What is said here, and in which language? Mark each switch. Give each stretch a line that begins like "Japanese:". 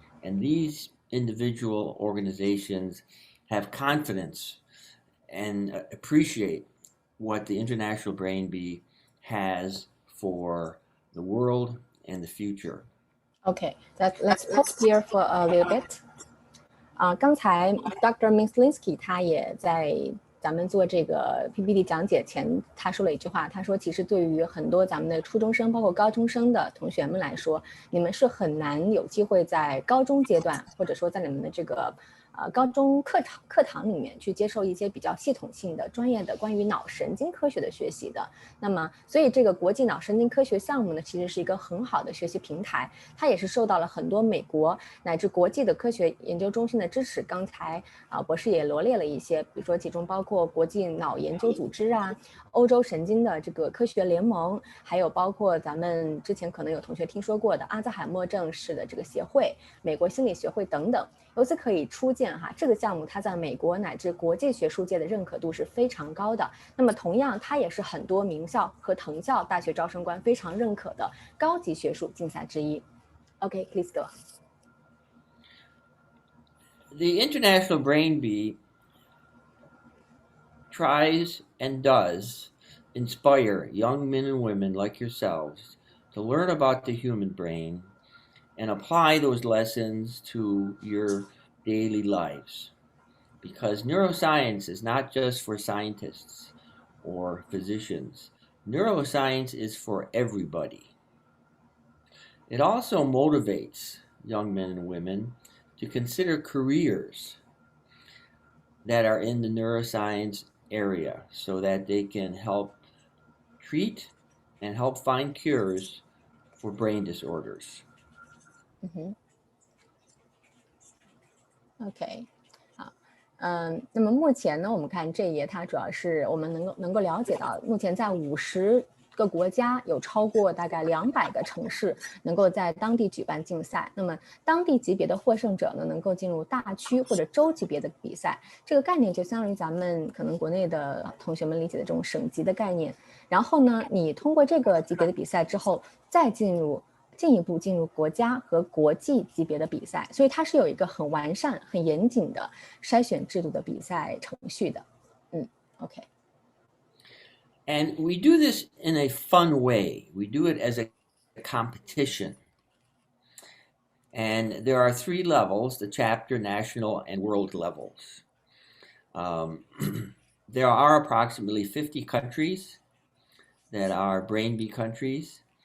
English: And these individual organizations have confidence and appreciate what the International Brain Bee has for the world and the future. Okay, let's pause here for a little bit.
Chinese: 刚才 Dr. Myslinski 他也在咱们做这个 PPT 讲解前，他说了一句话，他说其实对于很多咱们的初中生，包括高中生的同学们来说，你们是很难有机会在高中阶段，或者说在你们的这个高中课堂里面去接受一些比较系统性的、专业的关于脑神经科学的学习的。那么，所以这个国际脑神经科学项目呢，其实是一个很好的学习平台，它也是受到了很多美国乃至国际的科学研究中心的支持。刚才博士也罗列了一些，比如说其中包括国际脑研究组织啊、欧洲神经的这个科学联盟，还有包括咱们之前可能有同学听说过的阿兹海默症氏的这个协会、美国心理学会等等。由此可以初见这个项目它在美国乃至国际学术界的认可度是非常高的。那么同样，它也是很多名校和藤校大学招生官非常认可的高级学术竞赛之一。
English: Okay, please go. The International Brain Bee tries and does inspire young men and women like yourselves to learn about the human brain and apply those lessons to your daily lives. Because neuroscience is not just for scientists or physicians. Neuroscience is for everybody. It also motivates young men and women to consider careers that are in the neuroscience area so that they can help treat and help find cures for brain disorders.
Chinese: OK， 好，那么目前呢，我们看这一页，它主要是我们能够了解到，目前在50个国家有超过大概200个城市能够在当地举办竞赛。那么当地级别的获胜者呢，能够进入大区或者州级别的比赛。这个概念就相当于咱们可能国内的同学们理解的这种省级的概念。然后呢，你通过这个级别的比赛之后，再进一步进入国家和国际级别的比赛，所以它是有一个很完善、很严谨的筛选制度的比赛程序的。
English: OK。 And we do this in a fun way. We do it as a competition. And there are 3 levels, the chapter, national, and world levels. There are approximately 50 countries that are Brain Bee countries.